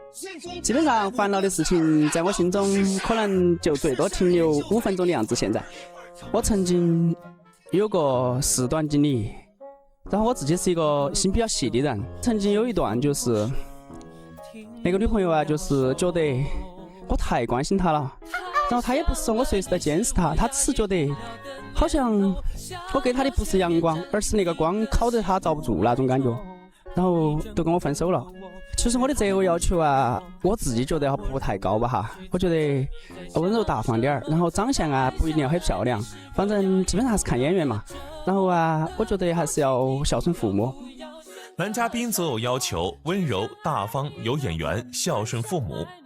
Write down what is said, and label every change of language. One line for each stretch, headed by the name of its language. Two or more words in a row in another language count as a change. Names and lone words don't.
Chinese: 基本上煩惱的事情，在我心中可能就最多停留5分鐘的樣子。現在，我曾經有個4段經歷。然後我自己是一個心比較細的人，曾經有一段就是那個女朋友啊，就是覺得我太關心她了，然後她也不是說我隨時在監視她，她只是覺得好像我給她的不是陽光，而是那個光烤得她遭不住那種感覺，然後都跟我分手了。其實我的擇偶要求啊，我自己覺得不太高吧哈，我覺得溫柔大方點兒，然後長相啊不一定要很漂亮，反正基本上還是看眼緣嘛。然後啊，我覺得還是要孝順父母。男嘉賓擇偶要求溫柔大方有眼緣孝順父母。